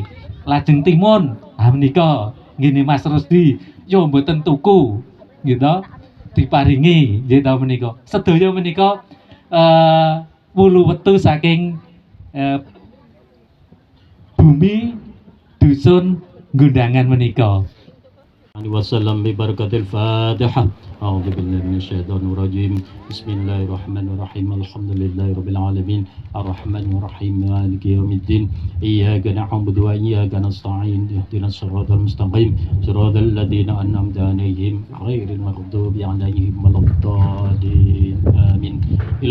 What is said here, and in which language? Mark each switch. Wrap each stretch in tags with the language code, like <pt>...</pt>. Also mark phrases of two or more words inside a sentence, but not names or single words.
<jv>Lajeng timun menika ngene Mas Rusdi yo mboten tuku gitu diparingi gitu menika. Sedaya menika wulu wetu saking bumi dusun Gondangan menika.</jv> <ar>وسلم ببركة الفاتحة أعوذ بالله من الشيطان الرجيم بسم الله الرحمن الرحيم الحمد لله رب العالمين الرحمن الرحيم مالك يوم الدين إياك نعبد وإياك نستعين اهدنا الصراط المستقيم صراط الذين أنعمت عليهم غير المغضوب عليهم ولا الضالين آمين إلى</ar>